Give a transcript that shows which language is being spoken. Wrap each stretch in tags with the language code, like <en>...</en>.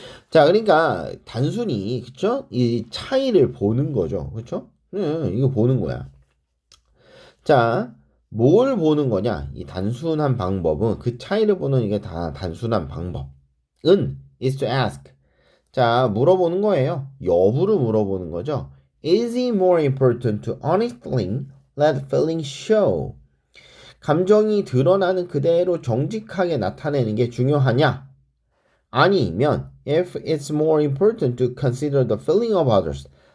<ko>자, 그러니까 단순히 그쵸? 이 차이를 보는 거죠. 그쵸? 이거 보는 거야. 자, 뭘 보는 거냐? 이 단순한 방법은 그 차이를 보는 이게 다 단순한 방법은</ko> <en>is to ask.</en> <ko>자, 물어보는 거예요. 여부를 물어보는 거죠.</ko> <en>Is it more important to honestly let feelings show?</en> <ko>감정이 드러나는 그대로 정직하게 나타내는 게 중요하냐?</ko> <en>아니면 if it's more important to consider the feeling of others.</en>